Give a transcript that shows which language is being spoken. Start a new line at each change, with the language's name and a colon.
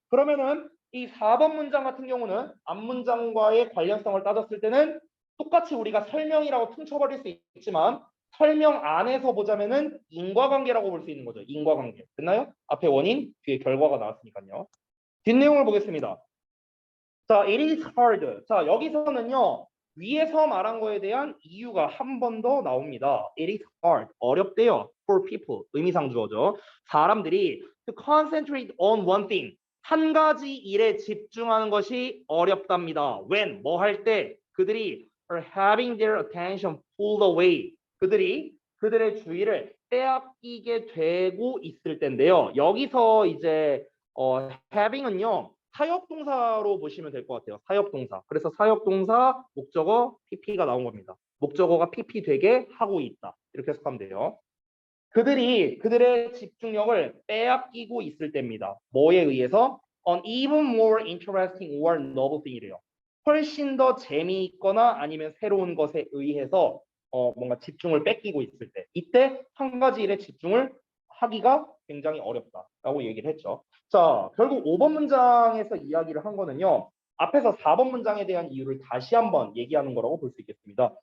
Korean: 그러면은 이 4번 문장 같은 경우는 앞 문장과의 관련성을 따졌을 때는 똑같이 우리가 설명이라고 퉁쳐버릴 수 있지만 설명 안에서 보자면은 인과관계라고 볼 수 있는 거죠. 인과관계. 됐나요? 앞에 원인, 뒤에 결과가 나왔으니까요. 뒷내용을 보겠습니다. 자,
English: it is hard.
Korean: 자, 여기서는요. 위에서 말한 거에 대한 이유가 한 번 더 나옵니다.
English: It is hard.
Korean: 어렵대요.
English: For people.
Korean: 의미상 주어죠. 사람들이
English: to concentrate on one thing.
Korean: 한 가지 일에 집중하는 것이 어렵답니다.
English: When?
Korean: 뭐 할 때? 그들이
English: are having their attention pulled away.
Korean: 그들의 주의를 빼앗기게 되고 있을 텐데요. 여기서 이제 having은요. 사역동사로 보시면 될 것 같아요. 사역동사. 그래서 사역동사 목적어 PP가 나온 겁니다. 목적어가 PP 되게 하고 있다. 이렇게 해석하면 돼요. 그들의 집중력을 빼앗기고 있을 때입니다. 뭐에 의해서?
English: On even more interesting or novel thing이래요.
Korean: 훨씬 더 재미있거나 아니면 새로운 것에 의해서 뭔가 집중을 뺏기고 있을 때 이때 한 가지 일에 집중을 하기가 굉장히 어렵다라고 얘기를 했죠. 자, 결국 5번 문장에서 이야기를 한 거는요. 앞에서 4번 문장에 대한 이유를 다시 한번 얘기하는 거라고 볼 수 있겠습니다.